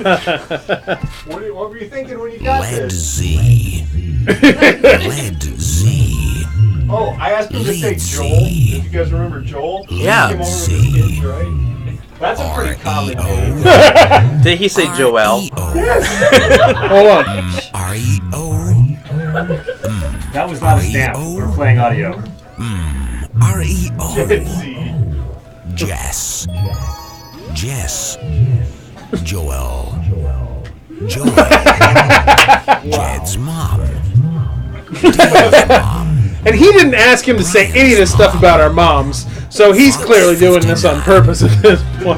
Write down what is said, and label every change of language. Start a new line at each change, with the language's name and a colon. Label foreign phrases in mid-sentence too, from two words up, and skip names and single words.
English: What were you thinking when you got Led this? Z. Led Z. Oh, I asked him to say Joel. If you guys remember Joel? Yeah. He came over with his kids, right? That's a pretty common name. Did he say Joel? Hold on. R-E-O. That was not a stamp. We're playing audio. R-E-O. Jess. Jess. Joel. Joel. Jed's mom. And he didn't ask him to say any of this stuff about our moms, so he's clearly doing this on purpose at this point.